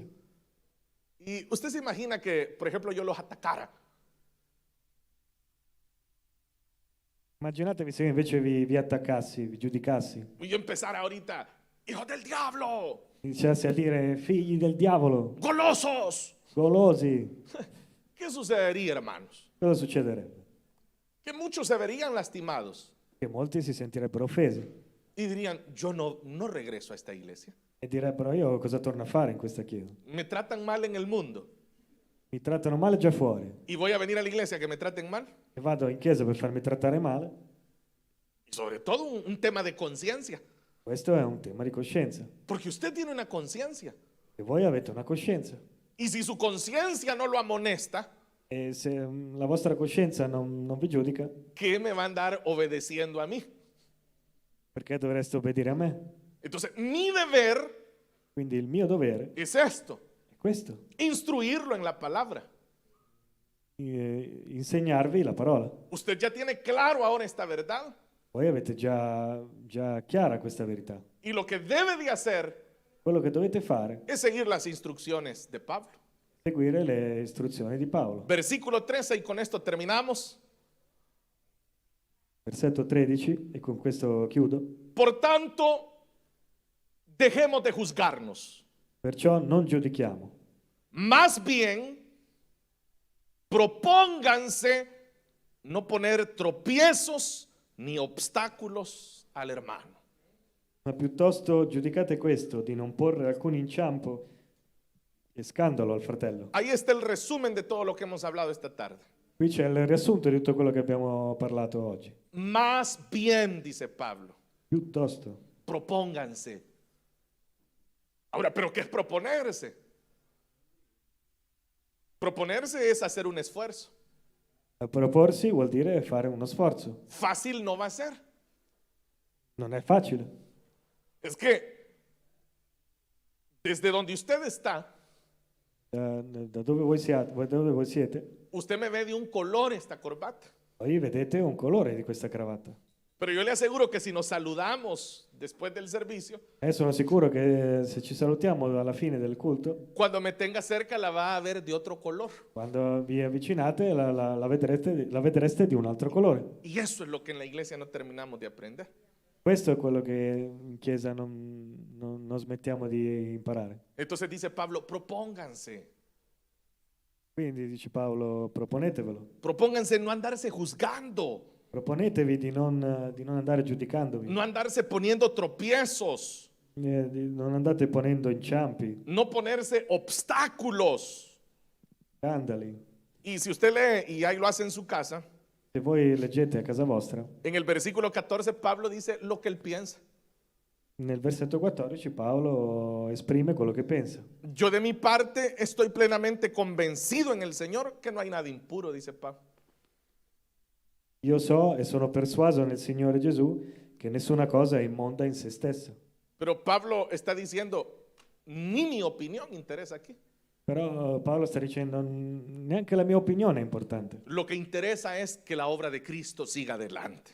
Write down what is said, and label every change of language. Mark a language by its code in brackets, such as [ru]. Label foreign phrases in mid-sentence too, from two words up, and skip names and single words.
[es] Y usted se imagina que, por ejemplo, yo los atacara. [it] Immaginatevi se io invece vi attaccassi, vi giudicassi, [es] Y yo empezara ahorita, hijos del diablo, [it] iniziassi a dire figli del diavolo, [es] golosos. [it] golosi, [es] ¿Qué sucedería, hermanos? [it] cosa succederebbe? [es] Que muchos se verían lastimados [it] Che molti si sentirebbero offesi [es] y dirían, yo no regreso a esta iglesia. [it] e direbbero io cosa torno a fare in questa chiesa? [es] Me tratan mal en el mundo [it] Mi trattano male già fuori [es] y voy a venir a la iglesia que me traten mal. [it] e vado in chiesa per farmi trattare male. [es] Y sobre todo un tema de conciencia, [it] Questo è un tema di coscienza. [es] porque usted tiene una conciencia. [it] E voi avete una coscienza. [es] Y si su conciencia no lo amonesta, [it] E se la vostra coscienza non vi giudica, [es] ¿qué me va a andar obedeciendo a mí? [it] perché dovreste obbedire a me? [es] Entonces, mi deber [it] Quindi il mio dovere [es] es esto, [it] è questo, [es] instruirlo en la palabra. [it] insegnarvi la parola. [es] Usted ya tiene claro ahora esta verdad [it] Voi avete già chiara questa verità. [es] y lo que debe de hacer [it] Quello che dovete fare [es] es seguir las instrucciones de Pablo. [it] è seguire le istruzioni di Paolo. [es] Versículo 13 y con esto terminamos. [it] Versetto 13, e con questo chiudo. [es] Por tanto, dejemos de juzgarnos. [it] Perciò non giudichiamo, [es] Más bien, propónganse no poner tropiezos ni obstáculos al hermano. [it] ma piuttosto giudicate questo, di non porre alcun inciampo e scandalo al fratello. [es] Ahí está el resumen de todo lo que hemos hablado esta tarde. [it] Qui c'è il riassunto di tutto quello che abbiamo parlato oggi. [es] Más bien, dice Pablo, [it] Piuttosto. [es] propónganse. Ahora, ¿pero qué es proponerse? Proponerse es hacer un esfuerzo. [it] Proporsi vuol dire fare uno sforzo. [es] Fácil no va a ser. [it] Non è facile. [es] Es que desde donde usted está, [it] Da dove voi siete, [es] usted me ve de un color esta corbata. [it] voi vedete un colore di questa cravatta. [es] Pero yo le aseguro que si nos saludamos después del servicio, [it] Sono sicuro che se ci salutiamo alla fine del culto, [es] cuando me tenga cerca la va a ver de otro color. [it] quando vi avvicinate la vedreste di un altro colore. [es] Y eso es lo que en la iglesia no terminamos de aprender. [it] Questo è quello che in chiesa non smettiamo di imparare. [es] Entonces dice Pablo, propónganse. [it] Quindi dice Paolo, proponetevelo. [es] Propónganse no andarse juzgando, [it] Proponetevi di non andare giudicandovi, [es] no andarse poniendo tropiezos, [it] non andate ponendo inciampi, [es] no ponerse obstáculos. [it] scandali. [es] Y si usted lee, y ahí lo hace en su casa, [it] Se voi leggete a casa vostra, [es] en el versículo 14 Pablo dice lo que él piensa. [it] nel versetto 14 Paolo esprime quello che pensa. [es] Yo de mi parte estoy plenamente convencido en el Señor que no hay nada impuro, dice Pablo. [it] Io so e sono persuaso nel Signore Gesù che nessuna cosa è immonda in se stessa. [es] Pero Pablo está diciendo, ni mi opinión interesa aquí. [it] Però Paolo sta dicendo neanche la mia opinione è importante. [es] Lo que interesa es que la obra de Cristo siga adelante.